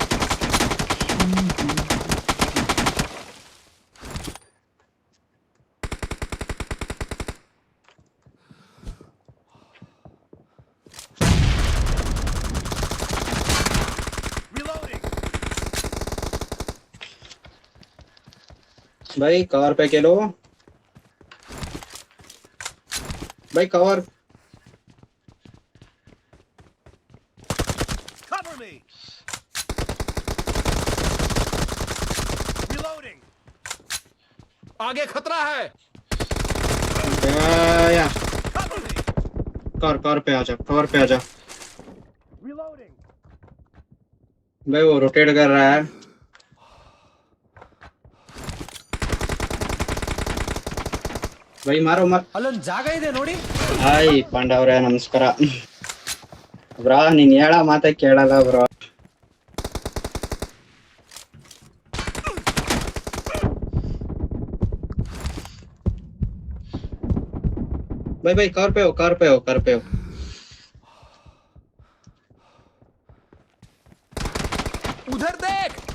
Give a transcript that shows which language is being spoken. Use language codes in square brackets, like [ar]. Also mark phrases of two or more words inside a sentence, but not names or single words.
[en] Reloading. [hi] भाई कवर पे के लो भाई कवर. [en] Cover me. Reloading. [hi] आगे खतरा है. या [en] Cover me. [hi] कार पे आ जा, कवर पे आ जा. [en] Reloading. [hi] भाई वो रोटेट कर रहा है. भाई मारो मार. [kn] ಅಲ್ಲೊಂದು ಜಾಗ ಇದೆ ನೋಡಿ. ಹಾಯ್ ಪಾಂಡವ್ರೆ ನಮಸ್ಕಾರ. ಬ್ರಾ ನೀನ್ ಹೇಳ ಮಾತಾ ಕೇಳಲ್ಲ ಬ್ರೋ. [hi] भाई कार पे हो. उधर देख.